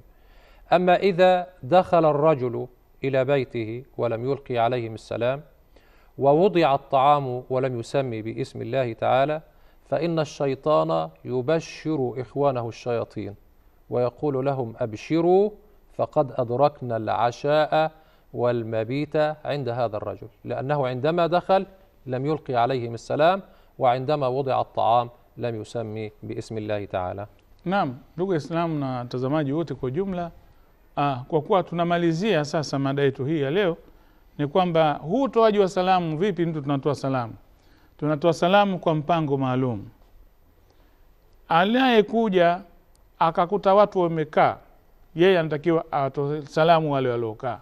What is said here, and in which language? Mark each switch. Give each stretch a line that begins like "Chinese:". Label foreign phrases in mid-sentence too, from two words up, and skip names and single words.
Arabic: أما إذا دخل الرجل إلى بيته ولم يلقي عليهم السلام ووضع الطعام ولم يسمي باسم الله تعالى فإن الشيطان يبشر إخوانه الشياطين ويقول لهم أبشروا فقد أدركنا العشاء والمبيت عند هذا الرجل، لأنه عندما دخل لم يلقي عليهم السلام وعندما وضع الطعام لم يسمي باسم الله تعالى.
Swahili: Naam, ndugu Islam na watazamaji wote kwa jumla, kwa kuwa tunamalizia sasa mada yetu hii ya leo, ni kwamba huu utoaji wa salamu, vipi mtu tunatoa salamu? Tunatoa salamu kwa mpango maalum. Aliyekuja akakuta watu wamekaa, yeye anatakiwa atoe salamu wale waliokaa.